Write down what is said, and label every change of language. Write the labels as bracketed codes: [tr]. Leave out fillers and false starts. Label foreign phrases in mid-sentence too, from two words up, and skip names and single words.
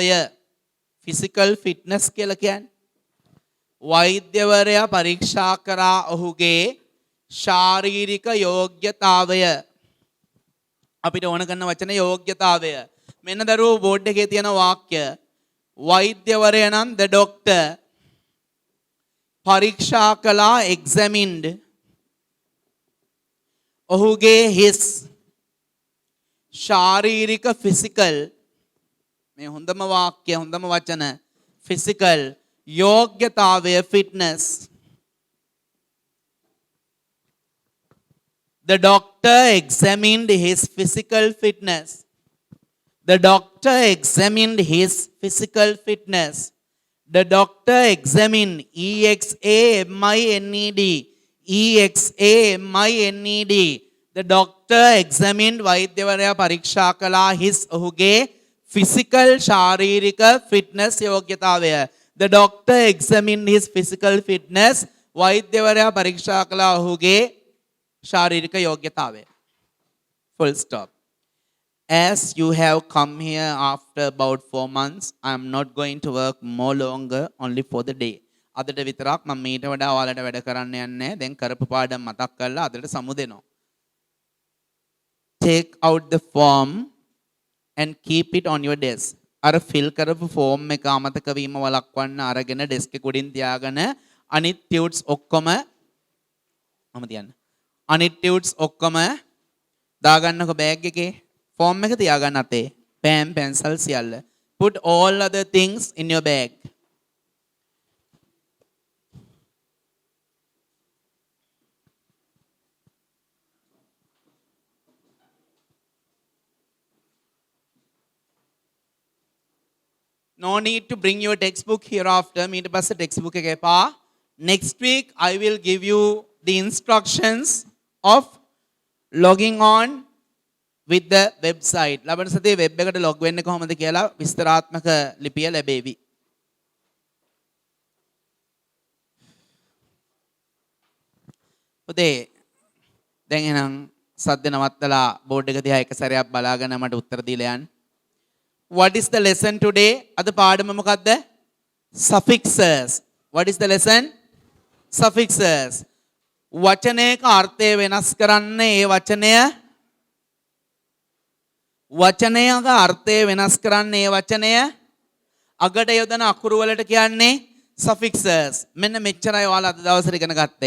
[en] physical fitness [si] කියලා කියන්නේ. වෛද්‍යවරයා පරීක්ෂා කරා ඔහුගේ ශාරීරික යෝග්‍යතාවය. අපිට ඕන කරන වචන යෝග්‍යතාවය. මෙන්න දරුවෝ බෝඩ් එකේ තියෙන වාක්‍ය. වෛද්‍යවරයා නම් [en] the doctor [si] පරීක්ෂා කළා examined ඔහුගේ his ශාරීරික ෆිසිකල්. මේ හොඳම වාක්‍ය හොඳම වචන ෆිසිකල් යෝග්‍යතාවය fitness. [en] The doctor examined his physical fitness. The doctor examined his physical fitness. The doctor examined examined examined. The doctor examined [si] වෛද්‍යවරයා පරීක්ෂා කළා [en] his ඔහුගේ physical ශාරීරික fitness යෝග්‍යතාවය. The doctor examined his physical fitness. [si] වෛද්‍යවරයා පරීක්ෂා කළා ඔහුගේ ශාරීරික යෝග්‍යතාවය. [en] Full stop. As you have come here after about 4 months, I am not going to work more longer, only for the day. [si] අදට විතරක් මම මීට වඩා ඔයාලට වැඩ කරන්න යන්නේ. දැන් කරපු පාඩම් මතක් කරලා අදට සමු දෙනවා. [en] Take out the form and keep it on your desk. [si] අර fill කරපු form එක අමතක වීම වළක්වන්න අරගෙන desk එක උඩින් තියාගෙන අනිත් tunes ඔක්කොම මම තියන්න. අනිත් tunes ඔක්කොම දාගන්නකො bag එකේ. form එක තියාගන්න අතේ. [en] pen pencil [si] සියල්ල. [en] Put all other things in your bag. No need to bring your textbook hereafter. [si] මීට පස්සේ textbook එක එපා. [en] Next week I will give you the instructions of logging on with the website. [si] ලබන සතියේ web එකට log වෙන්නේ කොහොමද කියලා විස්තරාත්මක ලිපිය ලැබේවි. පුතේ දැන් එහෙනම් සද්ද නවත්තලා බෝඩ් එක දිහා එක සැරයක් බලාගෙන මට උත්තර දීලා යන්න. [en] What is the lesson today? [si] අද පාඩම මොකද්ද? [en] Suffixes. What is the lesson? Suffixes. [si] වචනයක අර්ථය වෙනස් කරන්න ඒ වචනයක අර්ථය වෙනස් කරන්න ඒ වචනය අගට යොදන අකුරු වලට කියන්නේ suffixes. මෙන්න මෙච්චරයි ඔයාලා අද දවසේ ඉගෙන ගත්තේ.